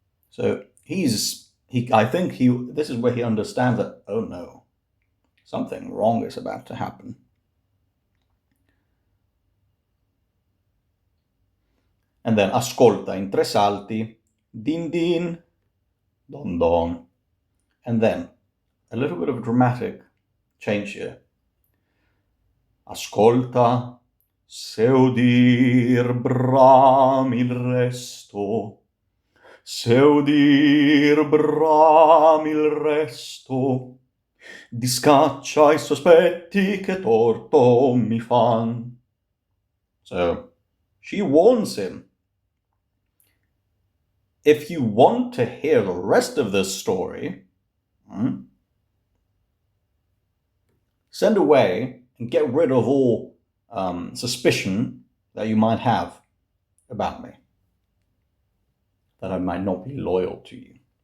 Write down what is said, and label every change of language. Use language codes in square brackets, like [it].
[en] So I think this is where he understands that, oh no, something wrong is about to happen. And then [it] ascolta in 3 salti, [en] din din, don don. And then a little bit of a dramatic change here. [it] Ascolta, se udir bram il resto, se udir bram il resto, discaccia i sospetti che torto mi fan. [en] So she warns him, if you want to hear the rest of this story, send away and get rid of all suspicion that you might have about me, that I might not be loyal to you.